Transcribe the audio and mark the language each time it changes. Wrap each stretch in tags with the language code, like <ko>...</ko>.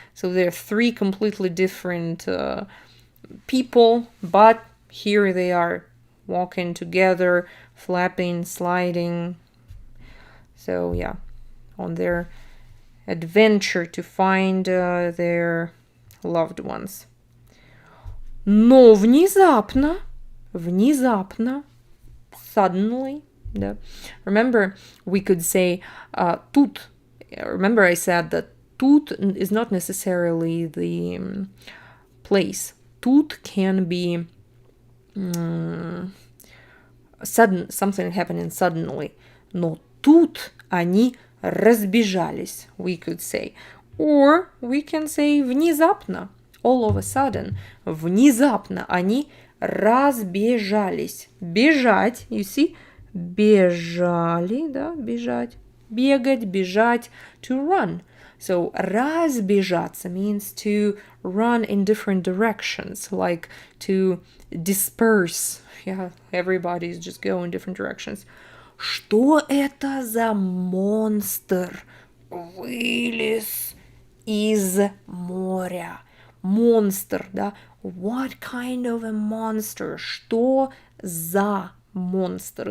<en>So they're 3 completely different people, but here they are walking together, flapping, sliding. So yeah, on their adventure to find their loved ones.</en> <ru>Но внезапно, suddenly, да.</ru> <en>Remember, we could say тут. Remember I said that тут is not necessarily the place. Тут can be sudden, something happening suddenly.</en> <ru>Но тут они разбежались,</ru> <en>we could say. Or we can say внезапно, all of a sudden.</en> <ru>Внезапно они разбежались. Бежать,</ru> <en>you see?</en> <ru>Бежали, да, бежать.</ru> <en>Бегать, бежать, to run. So разбежаться means to run in different directions, like to disperse. Yeah, everybody is just going in different directions.</en> <ru>Что это за монстр вылез из моря? Монстр, да?</ru> <en>What kind of a monster?</en> <ru>Что за monster?</ru>